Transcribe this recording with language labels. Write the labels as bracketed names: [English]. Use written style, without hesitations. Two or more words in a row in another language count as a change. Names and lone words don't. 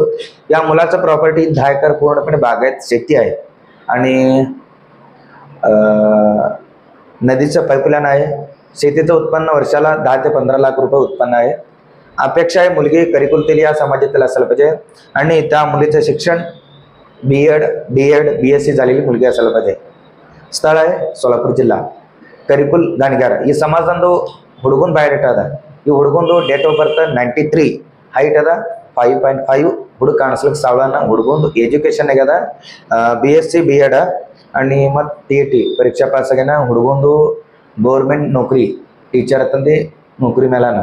[Marathi] या मुलाचं प्रॉपर्टी 10 एकर पूर्णपणे बागायत शेती आहे आणि नदीचं पाईपलाईन आहे. शेतीचं उत्पन्न वर्षाला 10 ते 15 लाख रुपये उत्पन्न आहे. अपेक्षा आहे मुलगी करिकुल तेली या समाजातील असायला पाहिजे आणि त्या मुलीचं शिक्षण B.Ed, D.Ed, BSc झालेली मुलगी असायला पाहिजे. ಸ್ಥಳ आहे सोलापूर जिल्हा. [Kannada] ಕರಿಕುಲ್ ಗಾಣಿಗಾರ ಈ ಸಮಾಜದಂದು ಹುಡುಗನ ಬಯೋಡೇಟಾ ಅದ. ಈ ಹುಡುಗಂದು [English] date of birth [Kannada] 93, ಹೈಟ್ ಅದ 5.5, ಹುಡುಗ ಕಾಣಿಸ್ಲಿಕ್ಕೆ ಸಾವಳನ. ಹುಡುಗಂದು ಎಜುಕೇಶನ್ ಆಗ್ಯದ BSc B.Ed आणि ಮತ್ತು TET ಪರೀಕ್ಷಾ ಪಾಸ್ ಆಗ್ಯಾನ. ಹುಡುಗಂದು ಗೌರ್ಮೆಂಟ್ ನೌಕರಿ ಟೀಚರ್ ಅಂತಂದು ನೌಕರಿ ಮೇಲಾನ.